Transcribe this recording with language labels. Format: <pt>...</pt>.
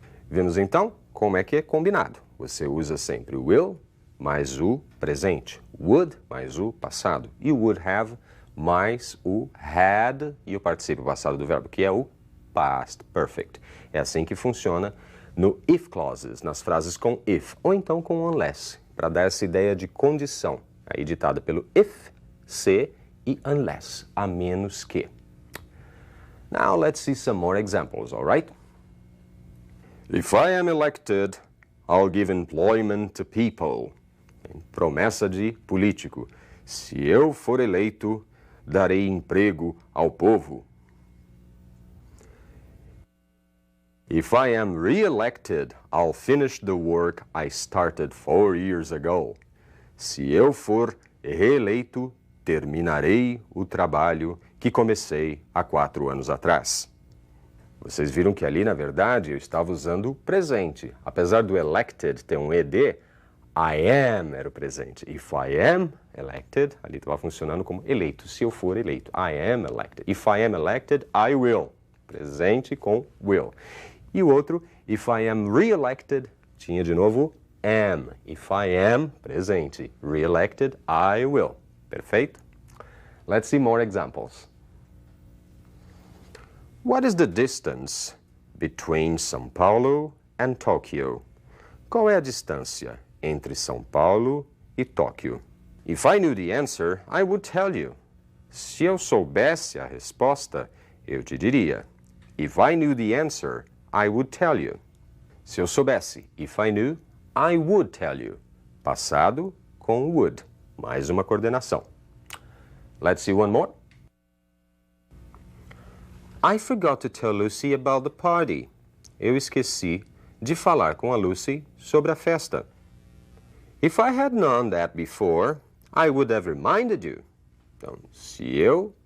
<pt>Vimos então como é que é combinado. Você usa sempre o will mais o presente, would mais o passado, e o would have mais o had e o particípio passado do verbo, que é o past perfect. É assim que funciona no if clauses, nas frases com if, ou então com unless, para dar essa ideia de condição, aí ditada pelo if, se, e unless, a menos que.</pt> <en>Now let's see some more examples, all right? If I am elected, I'll give employment to people.</en> <pt>Promessa de político. Se eu for eleito, darei emprego ao povo.</pt> <en>If I am re-elected, I'll finish the work I started 4 years ago.</en> <pt>Se eu for reeleito, terminarei o trabalho que comecei há 4 anos atrás. Vocês viram que ali, na verdade, eu estava usando o presente. Apesar do elected ter um ED, I am era o presente.</pt> <en>If I am elected,</en> <pt>ali estava funcionando como eleito. Se eu for eleito,</pt> <en>I am elected. If I am elected, I will.</en> <pt>Presente com will. E o outro,</pt> <en>if I am re-elected,</en> <pt>tinha de novo am.</pt> <en>If I am, presente. Re-elected, I will. Perfeito? Let's see more examples. What is the distance between São Paulo and Tokyo?</en> <pt>Qual é a distância entre São Paulo e Tóquio?</pt> <en>If I knew the answer, I would tell you.</en> <pt>Se eu soubesse a resposta, eu te diria.</pt> <en>If I knew the answer, I would tell you.</en> <pt>Se eu soubesse,</pt> <en>if I knew, I would tell you.</en> <pt>Passado com would. Mais uma coordenação.</pt> <en>Let's see one more. I forgot to tell Lucy about the party.</en> <pt>Eu esqueci de falar com a Lucy sobre a festa.</pt> <en>If I had known that before, I would have reminded you.</en> <pt>Então, se eu</pt>